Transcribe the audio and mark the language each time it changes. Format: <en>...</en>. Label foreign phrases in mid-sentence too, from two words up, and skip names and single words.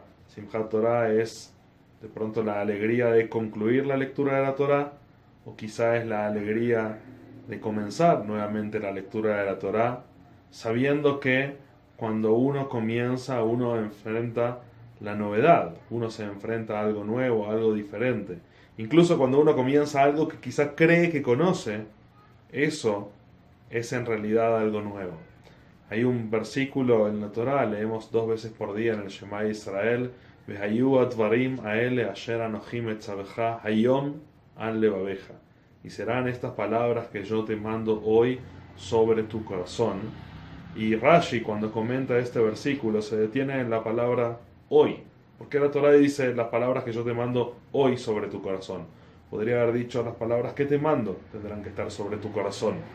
<es>Simchat Torah es de pronto la alegría de concluir la lectura de la Torah, o quizá es la alegría de comenzar nuevamente la lectura de la Torah, sabiendo que cuando uno comienza, uno enfrenta la novedad, uno se enfrenta a algo nuevo, a algo diferente. Incluso cuando uno comienza algo que quizá cree que conoce, eso es en realidad algo nuevo. Hay un versículo en la Torah, leemos 2 veces por día en el Shema Israel,</es> <he>והיו הדברים האלה אשר אנכי מצוך היום על לבבך.</he> <es>Y serán estas palabras que yo te mando hoy sobre tu corazón. Y Rashi, cuando comenta este versículo, se detiene en la palabra hoy. Porque la Torah dice las palabras que yo te mando hoy sobre tu corazón. Podría haber dicho las palabras que te mando tendrán que estar sobre tu corazón.</es>